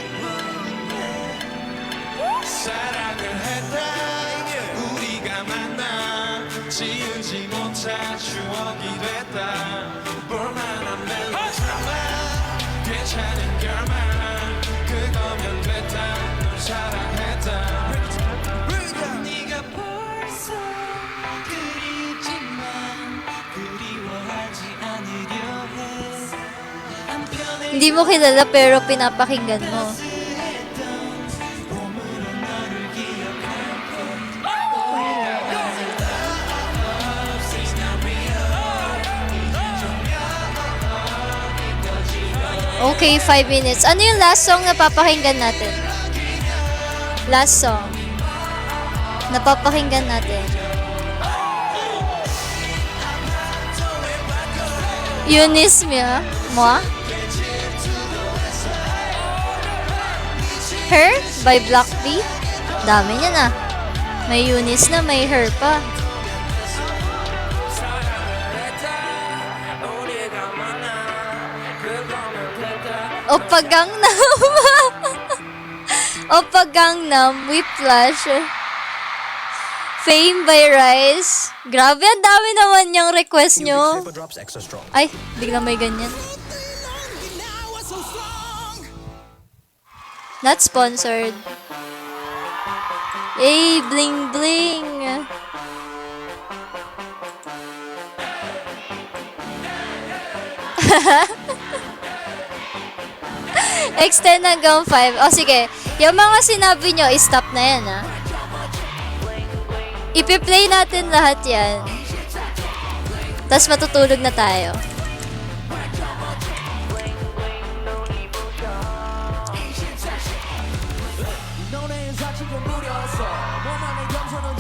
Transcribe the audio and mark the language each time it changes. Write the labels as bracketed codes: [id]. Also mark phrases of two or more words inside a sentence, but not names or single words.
[ko] 사랑을 했다 우리가 만나 지우지 못할 추억이 됐다 볼만한 멜로드라마 괜찮은 결말 그거면 됐다 널 사랑했다 네가 벌써 그립지만 그리워하지 않으려 해 [tl] Hindi mo kilala pero pinapakinggan mo. [en] Okay, 5 minutes. [tl] Ano yung [en] last song [tl] na papakinggan natin? [en] Last song. [tl] Napapakinggan natin. Eunice mo? [en] Her by Black B. [tl] Dami niya na. May Eunice na, may Her pa. Oppa Gangnam. Oppa Gangnam, Whiplash. [en] Fame by Rise. [tl] Grabe, ang dami naman yung request nyo. Ay, biglang may ganyan. [en] Not sponsored. Hey, bling bling. [tl] Extend hanggang 5. O sige, yung mga sinabi nyo, stop na yan ha. Ipi-play natin lahat yan. Tapos matutulog na tayo. 너네의 사치가 무려서 너만의 감성